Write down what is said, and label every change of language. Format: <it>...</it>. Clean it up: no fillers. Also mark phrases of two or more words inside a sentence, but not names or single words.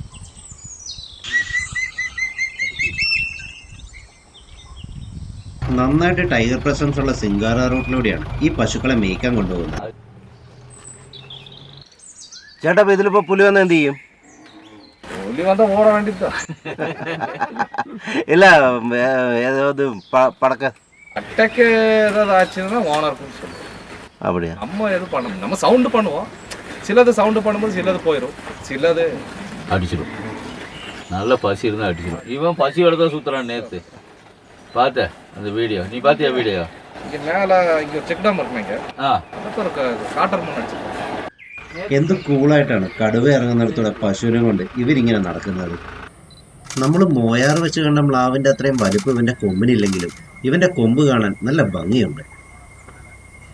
<ml>നന്നായിട്ട്</ml> <en>tiger presence</en> <ml>ഉള്ള സിംഗാര റൂട്ടിലൂടെയാണ് ഈ പശുക്കളെ മേയ്ക്കാൻ കൊണ്ടുപോകുന്നത്. ചേട്ടാ ഇതിലിപ്പോ പുലി വന്ന എന്ത് ചെയ്യും? പുലി വന്ന ഓടാൻ വേണ്ടിട്ടാ.</ml> <ta>இல்ல ஏதாவது படக்க அட்டாக்கு ஏதாவது ஆச்சுன்னா ஓனருக்கும் சொல்லுவோம். அப்படியா? நம்ம எதுவும் பண்ண நம்ம சவுண்டு பண்ணுவோம். சிலது சவுண்டு பண்ணும்போது சிலது போயிடும், சிலது அடிச்சிடும். நல்ல பசி இருந்தால் அடிச்சிடும். இவன் பசியோட தான் சுற்றுறான். நேற்று பார்த்த அந்த வீடியோ, நீ பார்த்தியா வீடியோ? இங்கே மேலே இங்கே</ta> <en>check dam</en> <ta>இருக்குங்க. அதுக்கு ஒரு காட்டர் மண் அடிச்சிருக்கோம்.</ta> <ml>എന്ത് കൂളായിട്ടാണ് കടുവ ഇറങ്ങുന്നിടത്തൂടെ പശുവിനെ കൊണ്ട് ഇവരിങ്ങനെ നടക്കുന്നത്. നമ്മൾ മോയാർ വെച്ച് കണ്ട മ്ലാവിൻ്റെ അത്രയും വലിപ്പം ഇവൻ്റെ കൊമ്പിനില്ലെങ്കിലും ഇവൻ്റെ കൊമ്പ് കാണാൻ നല്ല ഭംഗിയുണ്ട്.</ml>